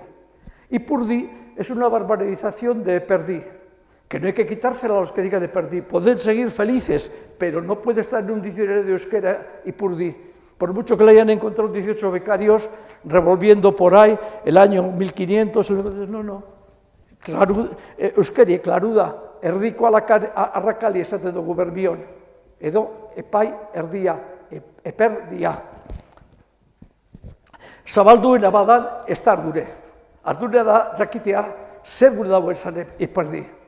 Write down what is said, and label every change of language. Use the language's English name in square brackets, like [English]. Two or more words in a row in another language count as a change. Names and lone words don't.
[Spanish] Ipurdi es una barbarización de Eperdi, que no hay que quitársela a los que digan Eperdi. Pueden seguir felices, pero no puede estar en un diccionario de euskera Ipurdi. Por mucho que le hayan encontrado 18 becarios revolviendo por ahí el año 1500, no. [Basque] Euskeri, klaruda, erdiko arrakali esate dugu berbion, edo epai erdia, eperdia. Zabalduena badan ez da ardure. Ardura da jakitea zer gure dago esan eperdi.